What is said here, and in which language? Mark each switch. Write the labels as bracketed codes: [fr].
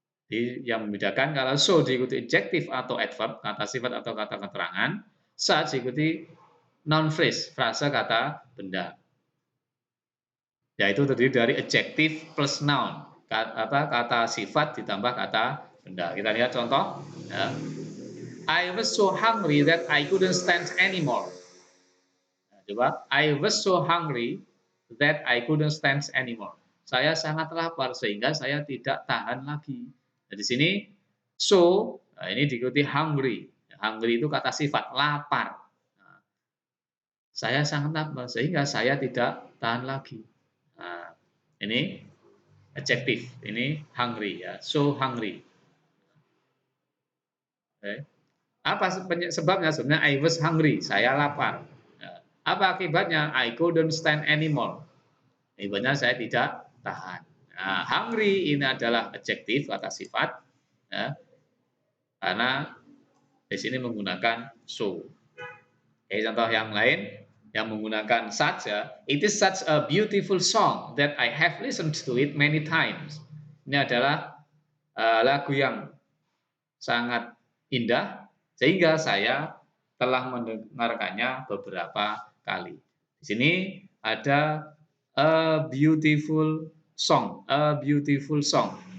[id] Jadi yang membedakan kalau so diikuti adjektif atau adverb, kata sifat atau kata keterangan, such diikuti noun phrase, frase kata benda. Yaitu terdiri dari adjektif plus noun, kata sifat ditambah kata benda. Kita lihat contoh. Ya. [en] I was so hungry that I couldn't stand anymore. [id] Nah, coba, [en] I was so hungry that I couldn't stand anymore. [id] Saya sangat lapar sehingga saya tidak tahan lagi. Nah, di sini so, nah ini diikuti hungry. Hungry itu kata sifat, lapar. Nah, Saya sangat lapar sehingga saya tidak tahan lagi. Nah, ini adjektif, ini hungry ya, so hungry. Oke. Apa sebabnya? Sebenarnya [en] I was hungry, [id] saya lapar. Ya. Apa akibatnya? [en] I couldn't stand anymore. [id] Akibatnya saya tidak tahan. Nah, hungry ini adalah adjektif kata sifat, ya, karena di sini menggunakan so. Oke, contoh yang lain yang menggunakan such ya. [en] It is such a beautiful song that I have listened to it many times. [id] Ini adalah lagu yang sangat indah sehingga saya telah mendengarkannya beberapa kali. Di sini ada [en] a beautiful song, a beautiful song.